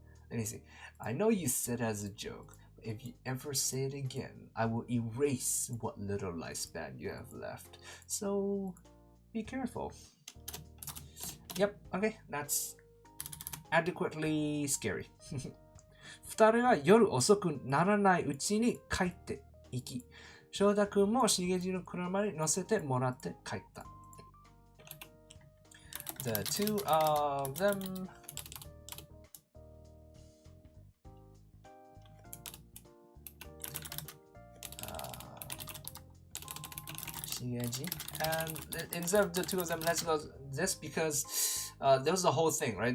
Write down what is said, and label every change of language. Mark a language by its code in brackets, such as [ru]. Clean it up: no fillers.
[en] Let me see. I know you said as a joke, but if you ever say it again, I will erase what little lifespan you have left. So be careful. Yep, okay, that's adequately scary. [ja] 二人は夜遅くならないうちに帰っていき、翔太くんもしげじの車に乗せてもらって帰った。 [en] The two of them Shigeji, and instead of the two of them, let's go this because there was the whole thing, right?